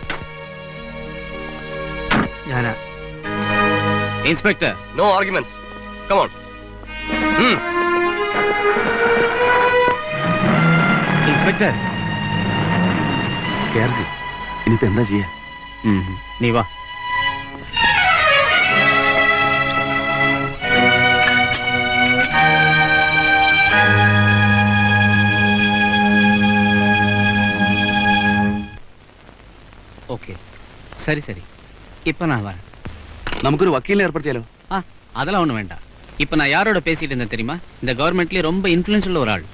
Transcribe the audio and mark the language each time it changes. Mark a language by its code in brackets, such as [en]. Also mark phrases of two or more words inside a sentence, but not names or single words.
[ml] ഞാനാ. ഇൻസ്പെക്ടർ, [en] No arguments. Come on. [ml] ഇൻസ്പെക്ടർ കേർസി, ഇനിയിപ്പോ എന്താ ചെയ്യാ? നീ വാ. [ta] ஓகே, சரி சரி. இப்ப நான் வரேன். [ml] നമുക്കൊരു വക്കീലിനെ ഏർപ്പെടുത്തിയാലോ? [ta] அதெல்லாம் ஒண்ணும் வேண்டாம். இப்ப நான் யாரோட பேசிட்டு இருந்தேன் தெரியுமா? இந்த கவர்மெண்ட்லயே ரொம்ப இன்ஃப்ளூயன்ஸ் உள்ள ஒரு ஆள்.